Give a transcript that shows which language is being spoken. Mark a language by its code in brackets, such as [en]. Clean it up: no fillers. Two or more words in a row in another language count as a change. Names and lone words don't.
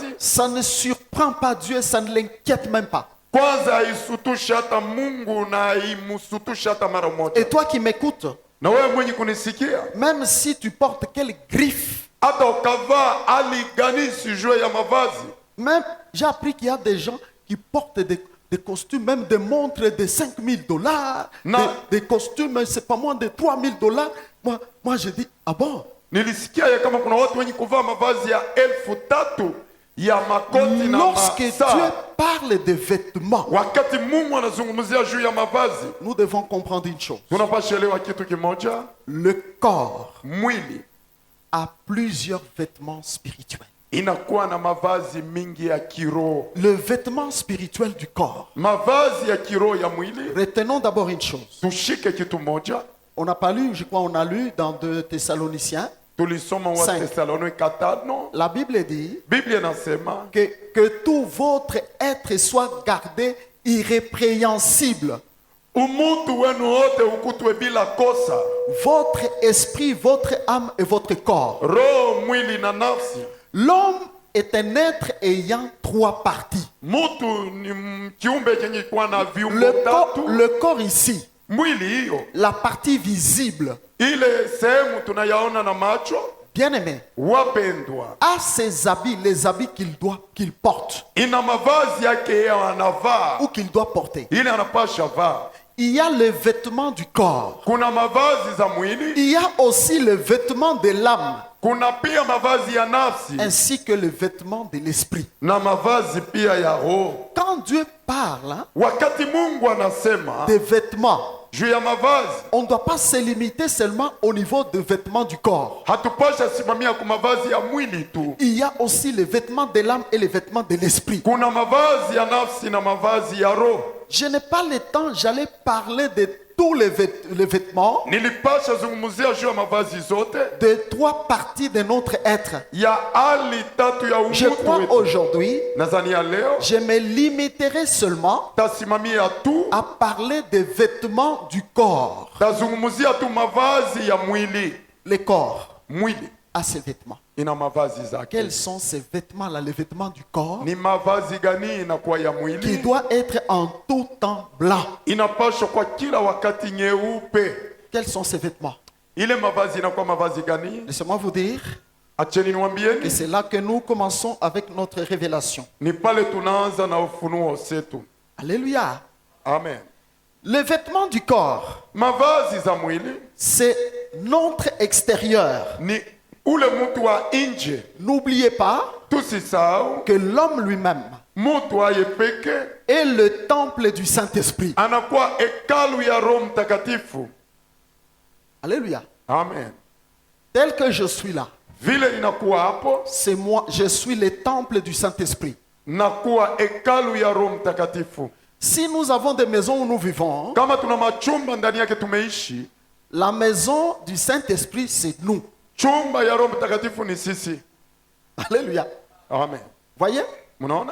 [fr] ça ne surprend pas Dieu, ça ne l'inquiète même pas. [sw] kwanza haisutushe hata Mungu na imusutushe hata mara moja. [fr] Et toi qui m'écoutes, [sw] Na wewe mwenye kunisikia, [fr] même si tu portes quelle griffe, [sw] hata ukavaa hali gani sijue ya mavazi, [fr] même j'ai appris qu'il y a des gens qui portent des costumes, même des montres de $5,000, Non. des costumes, c'est pas moins de $3,000. Moi, je dis, ah bon? [sw] nilisikia ya kama kuna watu wenye kuvaa mavazi ya 3,000 ya makoti na [fr] Lorsque Dieu [sw] masaa. [fr] parle de vêtements, [sw] Wakati Mungu anazungumzia juu ya mavazi, [fr] nous devons comprendre une chose. [sw] tunapaswa elewa kitu kimoja: [fr] Le corps [sw] mwili [fr] a plusieurs vêtements spirituels. [sw] inakuwa na mavazi mingi ya kiroho. [fr] Le vêtement spirituel du corps. [sw] Mavazi ya kiroho ya mwili, [fr] Retenons d'abord une chose. [sw] tushike kitu moja. [fr] On n'a pas lu, je crois on a lu dans 2 Thessaloniciens. [sw] Tulisoma wa 5. Thessalonike 5. [fr] La Bible dit [sw] Biblia inasema [fr] que tout votre être soit gardé irrépréhensible. [sw] umutu wenu wote ukutwe bila kosa, [fr] Votre esprit, votre âme et votre corps. [sw] roho, mwili na nafsi. [fr] L'homme est un être ayant 3 parties. [sw] Mutu ni kiumbe chenye kuwa na viungo tatu. [fr] Le corps ici, [sw] Mwili hiyo, [fr] la partie visible, [sw] ile sehemu tunayaona na macho, [fr] bien-aimé, [sw] wapendwa, [fr] a ses habits, les habits qu'il porte [sw] ina mavazi yake yeye anavaa, [fr] ou qu'il doit porter. [sw] ile anapasha vaa. [fr] Il y a le vêtement du corps. [sw] Kuna mavazi za mwili, [fr] Il y a aussi le vêtement de l'âme, [sw] kuna pia mavazi ya nafsi [fr] ainsi que le vêtement de l'esprit. [sw] na mavazi pia ya roho. [fr] Quand Dieu parle [sw] Wakati Mungu anasema [fr] des vêtements, [sw] juu ya mavazi, [fr] on ne doit pas se limiter seulement au niveau des vêtements du corps. [sw] hatupasha simamia kwa mavazi ya mwili tu. [fr] Il y a aussi les vêtements de l'âme et les vêtements de l'esprit. [sw] Kuna mavazi ya nafsi na mavazi ya roho. [fr] Je n'ai pas le temps, j'allais parler de tous les vêtements, [sw] Nilipasha zungumzia juu ya mavazi zote [fr] de 3 parties de notre être. [sw] ya hali tatu ya [fr] Je [sw] umutu [fr] crois [sw] wetu. [fr] aujourd'hui, [sw] Nadhani ya leo [fr] je me limiterai seulement [sw] tasimamia tu, [fr] à parler des vêtements du corps. [sw] tazungumzia tu mavazi ya mwili. [fr] Le corps [sw] Mwili [fr] a ses vêtements. [sw] ina mavazi zake. [fr] Quels sont ces vêtements-là, les vêtements du corps, [sw] Ni mavazi gani inakuwa ya [fr] qui [sw] mwili? [fr] doit être en tout temps blanc? [sw] Inapaswa kwa kila wakati nyeupe. [fr] Quels sont ces vêtements? [sw] Ile mavazi inakuwa mavazi gani? [fr] Laissez-moi vous dire [sw] Acheni [fr] que [sw] niwaambieni, [fr] c'est là que nous commençons avec notre révélation. [sw] ni pale tunaanza na ufunuo wetu. [fr] Alléluia. Amen. Les vêtements du corps, [sw] Mavazi za mwili [fr] c'est notre extérieur. [sw] ni ule mtu wa nje. [fr] N'oubliez pas [sw] Tusisahau [fr] que l'homme lui-même [sw] mtu aye peke [fr] est le temple du Saint-Esprit. [sw] anakuwa hekalu ya Roho Mtakatifu. [fr] Alléluia. Amen. Tel que je suis là, [sw] Vile inakuwa hapo, [fr] c'est moi, je suis le temple du Saint-Esprit. [sw] nakuwa hekalu ya Roho Mtakatifu. [fr] Si nous avons des maisons où nous vivons, [sw] Kama tuna machumba ndani yake tumeishi, [fr] la maison du Saint-Esprit, c'est nous. [sw] chumba ya Roho Mtakatifu ni sisi. [fr] Alléluia. Amen. Voyez? [sw] Mnaona?